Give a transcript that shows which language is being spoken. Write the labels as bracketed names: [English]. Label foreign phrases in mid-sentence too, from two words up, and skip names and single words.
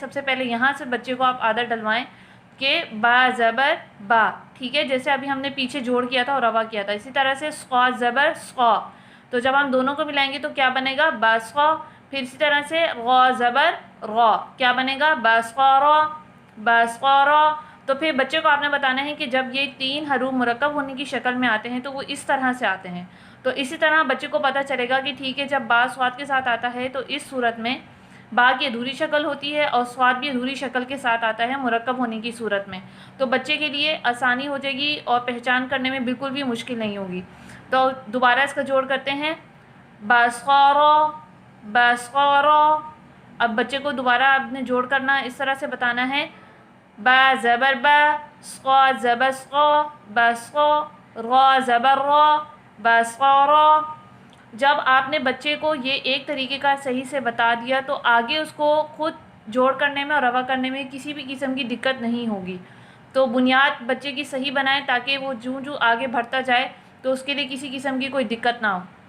[Urdu] سب سے پہلے یہاں سے بچے کو آپ عادت ڈلوائیں کہ با زبر با، ٹھیک ہے، جیسے ابھی ہم نے پیچھے جوڑ کیا تھا اور روا کیا تھا، اسی طرح سے صا زبر صا، تو جب ہم دونوں کو ملائیں گے تو کیا بنے گا، با صا۔ پھر اسی طرح سے غا زبر را، کیا بنے گا، با صا را، با صا را۔ تو پھر بچے کو آپ نے بتانا ہے کہ جب یہ 3 حروف مرکب ہونے کی شکل میں آتے ہیں تو وہ اس طرح سے آتے ہیں۔ تو اسی طرح بچے کو پتہ چلے گا کہ ٹھیک ہے، جب با صاد کے ساتھ آتا ہے تو اس صورت میں با کی ادھوری شکل ہوتی ہے اور صاد بھی ادھوری شکل کے ساتھ آتا ہے مرکب ہونے کی صورت میں۔ تو بچے کے لیے آسانی ہو جائے گی اور پہچان کرنے میں بالکل بھی مشکل نہیں ہوگی۔ تو دوبارہ اس کا جوڑ کرتے ہیں، با صا را، با صا را۔ اب بچے کو دوبارہ آپ نے جوڑ کرنا اس طرح سے بتانا ہے، با زبر با، صا زبر صا، با صا، را زبر را، با صا را۔ جب آپ نے بچے کو یہ ایک طریقے کا صحیح سے بتا دیا تو آگے اس کو خود جوڑ کرنے میں اور روا کرنے میں کسی بھی قسم کی دقت نہیں ہوگی۔ تو بنیاد بچے کی صحیح بنائیں تاکہ وہ جو آگے بڑھتا جائے تو اس کے لیے کسی قسم کی کوئی دقت نہ ہو۔